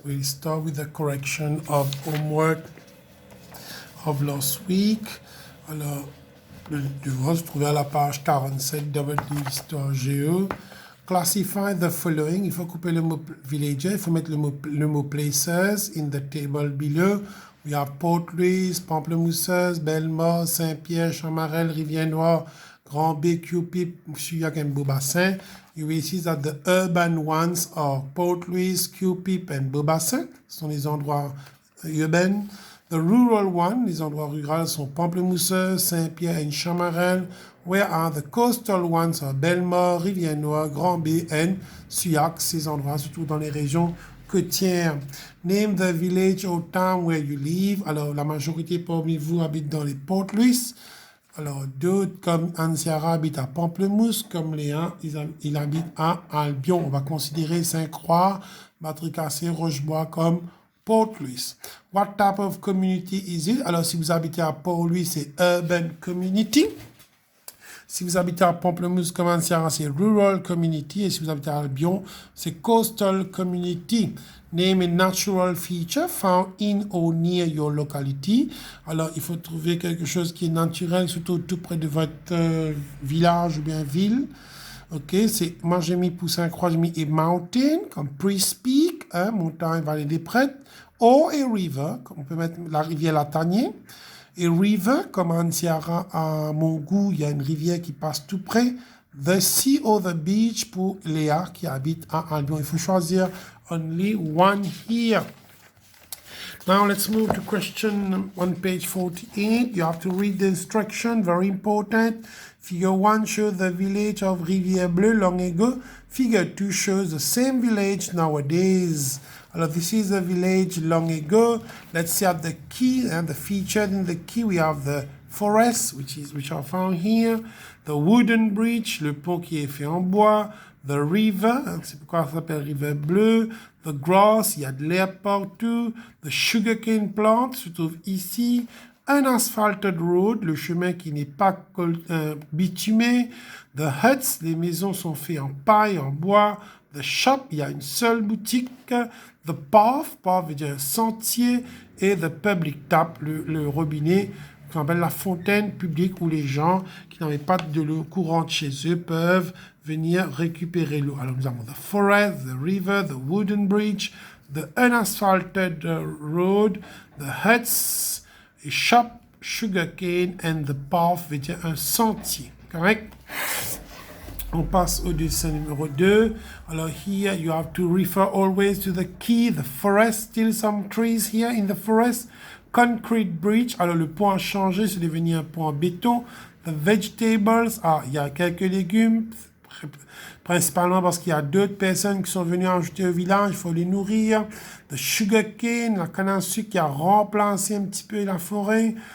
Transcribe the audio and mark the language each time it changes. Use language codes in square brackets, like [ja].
[en] We'll start with the correction of homework of last week. [fr] Alors, le devoir se trouvait à la page 47 de votre livre Histoire Géo. [en] Classify the following. [fr] Il faut couper le mot villager. Il faut mettre le mot places [en] in the table below. We have Port-Louis, Pamplemousseuse, Bellemare, Saint-Pierre, Chamarel, Rivière-Noire, Grand B, Cupid, Chuyac and Beaubassin. You will see that the urban ones are Port-Louis, Cupid and Beaubassin. [fr] Ce sont les endroits urbains. [en] The rural one, [fr] les endroits ruraux sont Pamplemousseuse, Saint-Pierre and Chamarel. [en] Whereas the coastal ones are Bellemare, Rivière-Noire, Grand B and Chuyac. [fr] Ces endroits, surtout dans les régions côtières. [en] Name the village or town where you live. [fr] Alors, la majorité parmi vous habite dans les Port-Louis. Alors, d'autres, comme Ansiara, habitent à Pamplemousse, comme Léa, il habite à Albion. On va considérer Saint-Croix, Batricassé, Rochebois comme Port-Louis. [en] What type of community is it? [fr] Alors, si vous habitez à Port-Louis, c'est [en] urban community. [fr] Si vous habitez à Pamplemousse comme Ansiara, c'est [en] rural community. [fr] Et si vous habitez à Albion, c'est [en] coastal community. Name a natural feature found in or near your locality. [fr] Alors, il faut trouver quelque chose qui est naturel, surtout tout près de votre village ou bien ville. Ok, c'est, moi j'ai mis Poussin Croix, j'ai mis a mountain, comme Priest Peak, hein, montagne, vallée des prêtres. [en] Or a river, [fr] on peut mettre la rivière Latanier. [en] A river, [fr] comme à Ansiara, à Mongou, il y a une rivière qui passe tout près. [en] The sea or the beach [fr] pour Léa qui habite à Albion. Il faut choisir [en] only one here. Now let's move to question on page 48. You have to read the instruction, very important. Figure 1 shows the village of Rivière-Bleue long ago. Figure 2 shows the same village nowadays. [fr] Alors, [en] this is a village long ago. Let's see at the key and the featured in the key. We have the forest, which are found here. The wooden bridge, [fr] le pont qui est fait en bois. [en] The river, [fr] c'est pourquoi ça s'appelle rivière bleue. [en] The grass, [fr] il y a de l'herbe partout. [en] The sugarcane plant [fr] se trouve ici. Un [en] asphalted road, [fr] le chemin qui n'est pas bitumé. [en] The huts, [fr] les maisons sont faites en paille, en bois. [en] The shop, [fr] il y a une seule boutique. [en] The path, [fr] path veut dire un sentier. Et [en] the public tap, [fr] le robinet, qu'on appelle la fontaine publique où les gens qui n'avaient pas de l'eau courante chez eux peuvent venir récupérer l'eau. Alors nous avons [en] the forest, the river, the wooden bridge, the unasphalted road, the huts, a shop, sugarcane, and the path [fr] veut dire un sentier. [en] Correct? [fr] On passe au dessin numéro 2. [en] Alors, here you have to refer always to the key, the forest, still some trees here in the forest. Concrete bridge, [fr] alors le pont a changé, c'est devenu un pont en béton. [en] The vegetables, [fr] il y a quelques légumes, principalement parce qu'il y a d'autres personnes qui sont venues ajouter au village, il faut les nourrir. [en] The sugarcane, [fr] la canne à sucre qui a remplacé un petit peu la forêt.